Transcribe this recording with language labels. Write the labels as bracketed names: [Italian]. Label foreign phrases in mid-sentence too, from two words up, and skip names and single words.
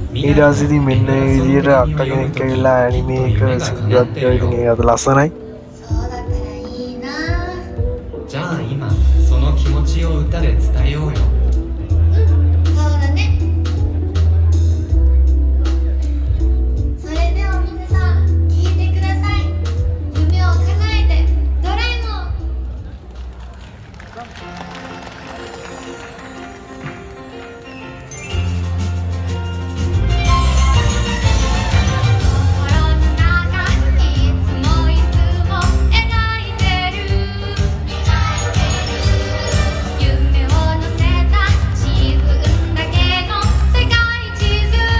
[Sinhala] ඊට පස්සේ ඉතින් මෙන්න මේ විදියට අක්කා කෙනෙක් ඇවිල්ලා ඇනිමේ එක සිදුවත් කරලා ඉතින් ඒක අද ලස්සනයි. [Japanese] そうだったらいいな。じゃあ今その気持ちを歌で伝えようよ。そうだね。それでは皆さん聞いてください。夢を叶えてドラえもん。心の中いつもいつも描いてる夢を乗せた自分だけの世界地図